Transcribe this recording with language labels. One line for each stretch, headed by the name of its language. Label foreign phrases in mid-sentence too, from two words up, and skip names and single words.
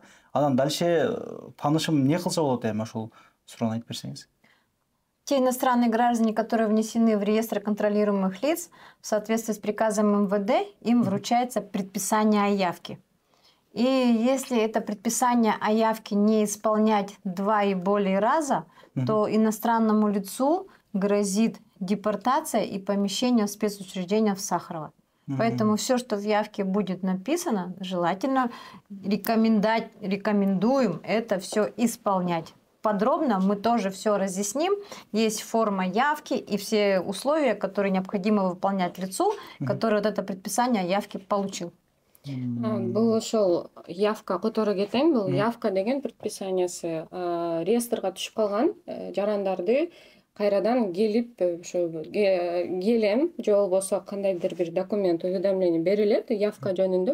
Kyrgyz: Анан дальше таанышым не кылса болот эми, ошол суроону айтып берсеңиз.
Russian: Те иностранные граждане, которые внесены в реестр контролируемых лиц, в соответствии с приказом МВД, им вручается предписание о явке. И если это предписание о явке не исполнять 2 и более раза, то иностранному лицу грозит депортация и помещение в спецучреждение в Сахарово. Поэтому все, что в явке будет написано, желательно рекомендуем это все исполнять. Подробно мы тоже все разъясним. Есть форма явки и все условия, которые необходимо выполнять лицу, который вот это предписание о явке получил.
Kyrgyz: Бул ошол
Russian: явка которую
Kyrgyz: кетем, бул явка деген предписаниясы реестрге түшүп калган жарандарды кайрадан келип ошо келем же болбосо кандайдыр бир документ, уведомление берилет явка жөнүндө.